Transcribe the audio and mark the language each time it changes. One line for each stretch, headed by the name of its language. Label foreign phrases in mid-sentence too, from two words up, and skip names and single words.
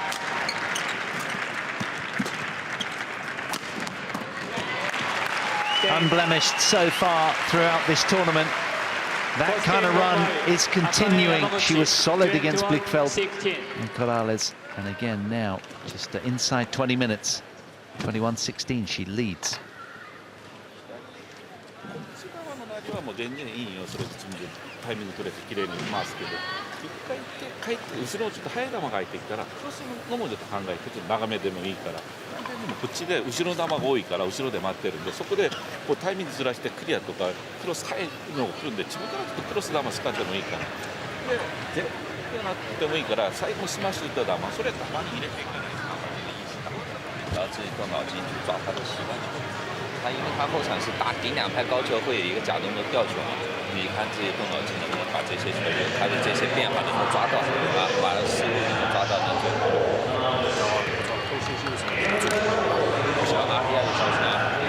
English: Unblemished so far throughout this tournament. That kind of run is continuing. She was solid against Blichfeld and Corrales. And again now, just inside 20 minutes. 21-16, she leads.
Japanese: もう全然いいよ、それでタイミング取れて綺麗に回すけど、一回帰って後ろをちょっと速い球が入ってきたらクロスのもちょっと考えてちょっと長めでもいいから、でもこっちで後ろの球が多いから後ろで待ってるんで、そこでこうタイミングずらしてクリアとかクロス速いのが来るんで、自分からちょっとクロス球使ってもいいから、で絶対なってもいいから最後スマッシュ打った球それたまに入れていかないと。
Chinese: 然后自己动脑筋去抓他的习惯。他因为他后场是打顶2拍高球，会有一个假动作吊球嘛，你看自己动脑筋能不能把这些球员他的这些变化能够抓到，把失误能够抓到那最好。不小啊，第2个小心啊。